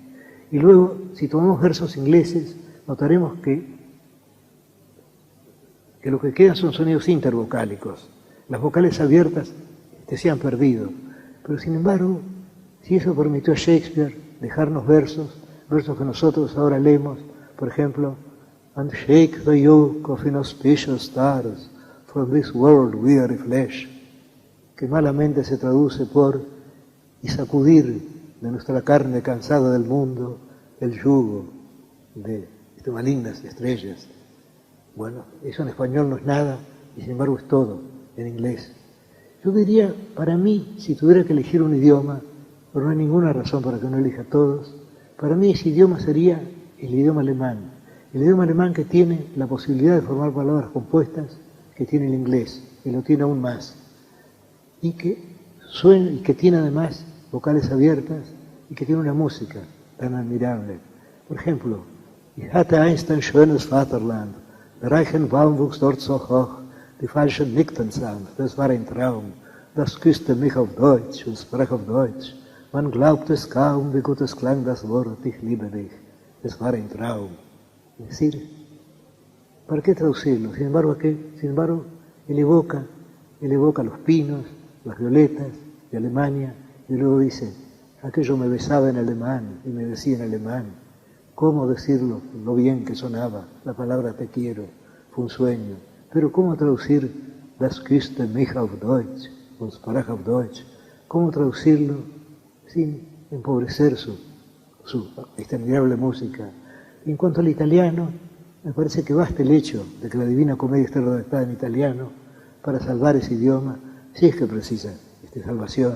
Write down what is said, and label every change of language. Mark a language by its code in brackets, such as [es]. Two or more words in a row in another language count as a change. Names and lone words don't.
[es] Y luego, si tomamos versos ingleses, notaremos que lo que quedan son sonidos intervocálicos. Las vocales abiertas se han perdido. Pero sin embargo, si eso permitió a Shakespeare dejarnos versos que nosotros ahora leemos, por ejemplo, [en] «And shake the yoke of inauspicious stars from this world weary flesh», [es] que malamente se traduce por «y sacudir de nuestra carne cansada del mundo el yugo de malignas estrellas». Bueno, eso en español no es nada y sin embargo es todo en inglés. Yo diría, para mí, si tuviera que elegir un idioma, pero no hay ninguna razón para que no elija todos, para mí ese idioma sería el idioma alemán. El idioma alemán que tiene la posibilidad de formar palabras compuestas que tiene el inglés, que lo tiene aún más, y que suena, y que tiene además vocales abiertas, y que tiene una música tan admirable. Por ejemplo, [de] Ich hatte einst ein schönes Vaterland, der Reichenbaum wuchs dort so hoch, die Falschen nickten sanft, das war ein Traum, das küsste mich auf Deutsch und sprach auf Deutsch. Man glaubt es kaum, wie gut es klang das Wort, ich liebe dich, das war ein Traum. [es] Es decir, ¿para qué traducirlo? Sin embargo, él evoca los pinos, las violetas de Alemania, y luego dice, aquello me besaba en alemán y me decía en alemán. ¿Cómo decirlo? Lo bien que sonaba la palabra te quiero, fue un sueño. Pero ¿cómo traducir [de] das küsste mich auf Deutsch und sprach auf Deutsch? [es] ¿Cómo traducirlo sin empobrecer su admirable música? En cuanto al italiano, me parece que basta el hecho de que la Divina Comedia esté redactada en italiano para salvar ese idioma, si es que precisa salvación.